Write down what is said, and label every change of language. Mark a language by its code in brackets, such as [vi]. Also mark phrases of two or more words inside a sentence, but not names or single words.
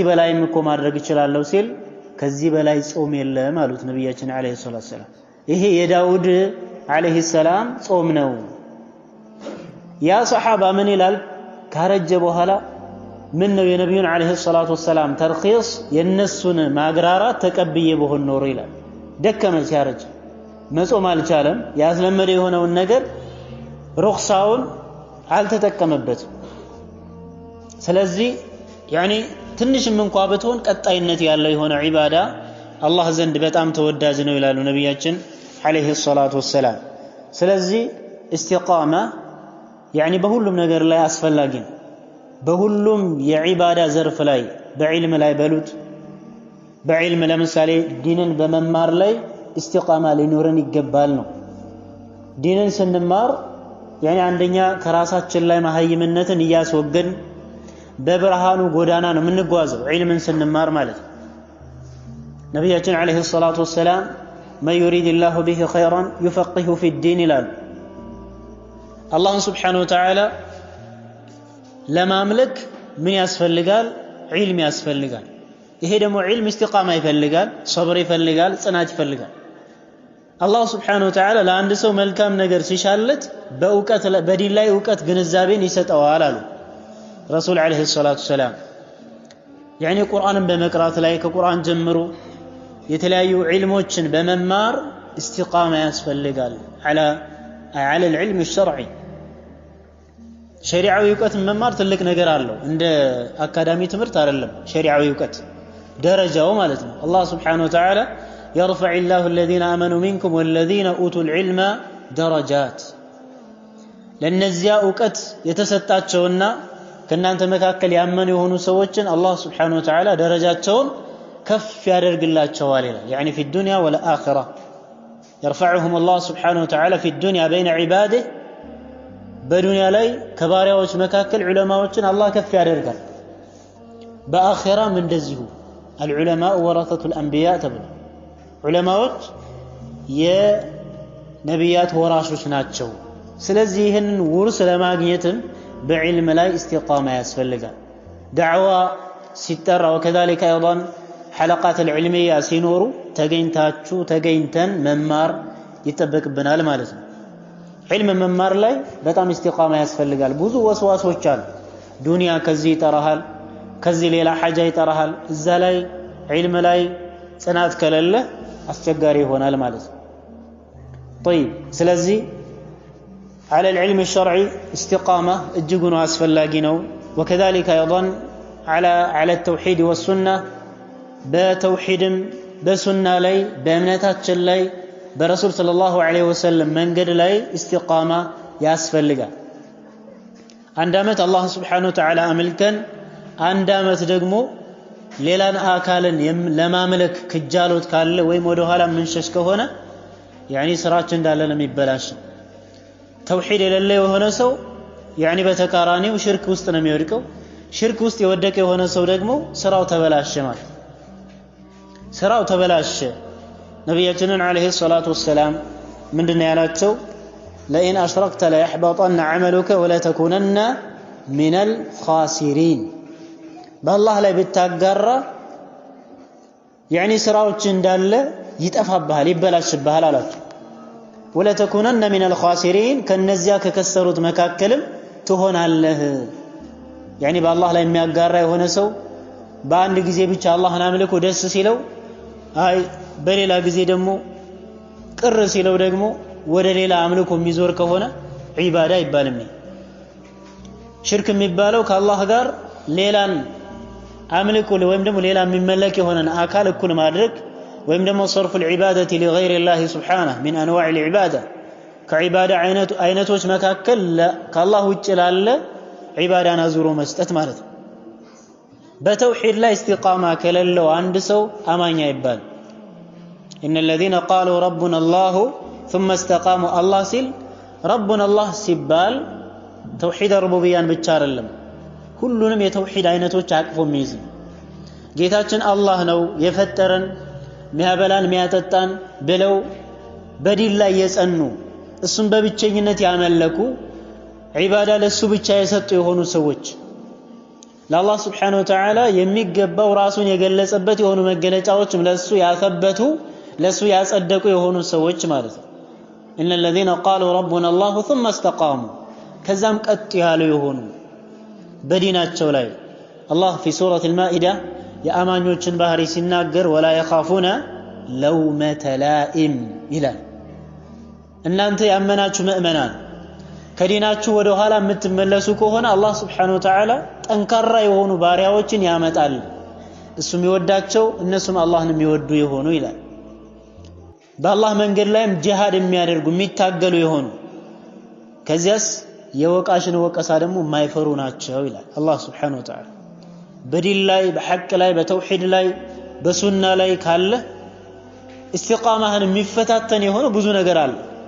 [am] በላይም እኮ ማድረግ ይችላልው ሲል ከዚህ በላይ ጾም የለም አሉት ነብያችን [ar] عليه الصلاة السلام [am] ይሄ የዳውድ [ar] عليه السلام [am] ጾም ነው ያ ሱሐባ ምን ይላል ካረጀ በኋላ ምን ነው የነብዩን [ar] عليه الصلاة وسلم [am] ተርኺስ የነሱን ማግራራት ተቀብዬ በሆን ኖር ይላል ደከመ ሲያረጅ መጾም አልቻለም ያስለመደ የሆነውን ነገር ሩክሳውን አልተጠቀመበት ስለዚህ يعني ትንሽም እንኳን ብትሆን ቀጣይነት ያለው የሆነ ዒባዳ አላህ ዘንድ በጣም ተወዳጅ ነው ይላሉ ነብያችን [ar] عليه الصلاة [am] ወሰለም ስለዚህ [ar] استقامه يعني [am] በሁሉም ነገር ላይ አስፈላጊ ነው በሁሉም የዒባዳ ዘርፍ ላይ በዕልም ላይ በሉት በዕልም ለምሳሌ ዲንን በመማር ላይ استقامه ሊኖረን ይገባል ነው ዲንን ስንማር يعني አንደኛ ከራሳችን ላይ ማህይምነትን ያስወገድን በብርሃኑ ጎዳና ነው የምንጓዘው ዒልምን ስንማር ማለት ነብያችን [ar] عليه الصلاة وسلم ما يريد الله به خيرا يفقهه في الدين [am] ይላሉ አላህ [ar] سبحانه وتعالى [am] ለማምለክ ምን ያስፈልጋል ዒልም ያስፈልጋል ይሄ ደግሞ ዒልም استقامه ይፈልጋል ሶብር ይፈልጋል ጽናት ይፈልጋል አላህ [ar] سبحانه وتعالى [am] ለአንድ ሰው መልካም ነገር ሲሻለት በእውቀት በዲን ላይ እውቀት ግንዛቤን ይሰጠዋል አሉ ረሱል [ar] عليه الصلاة السلام [am] يعني ቁርአንን በመቅራት ላይ ከቁርአን ጀምሮ የተለያዩ ዒልሞችን በመማር استقامه ያስፈልጋል [ar] على العلم الشرعي [am] ሸሪዓዊ እውቀት መማር ትልቅ ነገር አለው እንደ አካዳሚ ትምህርት አይደለም ሸሪዓዊ እውቀት ደረጃው ማለት ነው አላህ [ar] سبحانه وتعالى يرفع الله الذين آمنوا منكم والذين أوتوا العلم درجات [am] ለነዚያ ዕውቀት የተሰጣቸውና ከናንተ መካከል ያመኑ የሆኑ ሰዎችን አላህ [ar] سبحانه وتعالى [am] ደረጃቸውን ከፍ ያደርግላቸዋል ይላል [ar] يعني في الدنيا والآخرة يرفعهم الله سبحانه وتعالى في الدنيا بين عباده [am] በዱንያ ላይ ከባሪያዎች መካከል ዑለማዎችን አላህ ከፍ ያደርጋል በአኺራም እንደዚሁ [ar] العلماء ورثة الأنبياء [am] ተብሎ ዑለማዎች የነቢያት ወራሾች ናቸው ስለዚህ ይህንን ውርስ ለማግኘትም በዕልም ላይ استقامة ያስፈልጋል ዳዕዋ ሲጠራ [ar] وكذلك ايضا حلقات العلميه [am] ሲኖሩ ተገኝተን መማር ይተበቅብናል ማለት ነው علم መማር ላይ በጣም استقامة ያስፈልጋል ብዙ ወስዋሶች አሉ ዱንያ ከዚህ ይጠራሃል ከዚህ ሌላ ሐጃ ይጠራሃል እዛ ላይ علم ላይ ጽናት ከሌለ አስቸጋሪ ይሆናል ማለት ነው طيب ስለዚህ [ar] على العلم الشرعي استقامة [am] እጅጉን አስፈላጊ ነው [ar] وكذلك ايضا على التوحيد والسنه [am] በተውሂድም በሱና ላይ በእምነታችን ላይ በረሱል [ar] صلى الله عليه وسلم [am] መንገድ ላይ استقامة ያስፈልጋል አንድ አመት አላህ Subhanahu [ar] وتعالى [am] አመልከን አንድ አመት ደግሞ ሌላን አካልን ለማምለክ ክጃሎት ካለ ወይም ወደ ኋላ ምንሸሽ ከሆነ يعني ስራችን እንዳለ ነው የሚበላሽ ተውሂድ የሌለ የሆነ ሰው يعني በተቃራኒው ሽርክ ውስጥ ነው የሚወድቀው ሽርክ ውስጥ የወደቀ የሆነ ሰው ደግሞ ስራው ተበላሸ ማለት ስራው ተበላሸ ነብያችን [ar] عليه الصلاة وسلم [am] ምንድነው ያላቸው [ar] لئن أشركت ليحبطن عملك ولا تكونن من الخاسرين [am] በአላህ ላይ ብታጋራ يعني ስራዎች እንዳለ ይጠፋብሃል ይበላሽብሃል አላቸው [ar] ولا تكونن من الخاسرين [am] ከነዚያ ከከሰሩት መካከልም ትሆናለህ يعني በአላህ ላይ የሚያጋራ የሆነ ሰው በአንድ ጊዜ ብቻ አላህን አምልኮ ደስ ሲለው አይ በሌላ ጊዜ ደግሞ ቅር ሲለው ደግሞ ወደ ሌላ አምልኮ የሚዞር ከሆነ ዒባዳ ይባልም ሽርክ የሚባለው ከአላህ ጋር ሌላን አምልኮ ወይም ደግሞ ሌላ የሚመለክ የሆነ አካል እኩል ማድረግ ወይም ደግሞ [ar] صرف العباده لغير الله سبحانه من انواع العباده [am] ከዒባዳ አይነቶች መካከል ከአላህ ውጭ ላለ ዒባዳን አዙሮ መስጠት ማለት ነው በተውሂድ ላይ [ar] استقامة [am] ከሌለው አንድ ሰው አማኝ አይባል [ar] ان الذين قالوا ربنا الله ثم استقاموا الله ሲል ربنا الله [am] ሲባል ተውሂድ ሩቡቢያን ብቻ አይደለም ሁሉንም የተውሂድ አይነቶች አቅፎ የሚይዝ ጌታችን አላህ ነው የፈጠረን ሚያበላን ሚያጠጣን ብለው በዲን ላይ የጸኑ እሱን በብቸኝነት ያመለኩ ዒባዳ ለሱ ብቻ የሰጡ የሆኑ ሰዎች ለአላህ [ar] سبحانه وتعالى [am] የሚገባው ራሱን የገለጸበት የሆኑ መገለጫዎችም ለሱ ያፈበቱ ለሱ ያጸደቁ የሆኑ ሰዎች ማለት ነው [ar] ان الذين قالوا ربنا الله ثم استقاموا [am] ከዛም ቀጥ ያሉ የሆኑ በዲናቸው ላይ አላህ [ar] في سورة المائدة [am] የአማኞችን ባህሪ ሲናገር [ar] ولا يخافون لومة لائم [am] ይላል እናንተ ያመናችሁ ምእመናን ከዲናችሁ ወደ ኋላ የምትመለሱ ከሆነ አላህ [ar] سبحانه وتعالى [am] ጠንካራ የሆኑ ባሪያዎችን ያመጣል እሱም ይወዳቸው እነሱም አላህን የሚወዱ የሆኑ ይላል በአላህ መንገድ ላይም ጂሃድ የሚያደርጉ የሚታገሉ የሆኑ ከዚያስ የወቃሽን ወቀሳ ደግሞ የማይፈሩ ናቸው ይላል አላህ [ar] سبحانه وتعالى [am] በዲን ላይ በሐቅ ላይ በተውሂድ ላይ በሱና ላይ ካለ استقامهን የሚፈታተን የሆነ ብዙ ነገር አለ